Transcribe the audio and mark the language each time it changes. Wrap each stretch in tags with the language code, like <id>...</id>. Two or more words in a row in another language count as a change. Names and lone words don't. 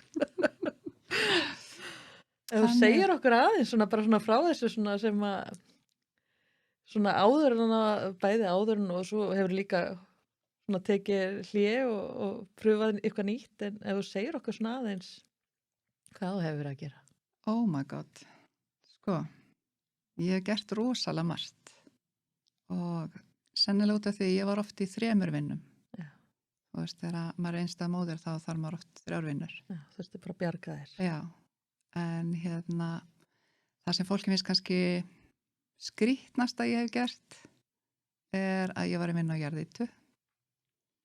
<is>Ef þú segir okkur aðeins bara svona frá þessu sem að svona áður en bæði áður og svo hefur líka svona tekið hlé og pröfað eitthvað nýtt en ef þú segir okkur svona aðeins hvað þú hefur að gera?</is> <en>Oh my god.</en> <is>Ég hef gert rosalega margt og sennilega út af því ég var oft í 3 vinnum. Já. Þú veist, þegar maður er einstæð móðir þá þarf maður oft 3 vinnur. Já, þú veist, bara að bjarga þér. Já, en það sem fólki finnst kannski skrýtnast að ég hef gert er að ég var að vinna á jarðýtu</is>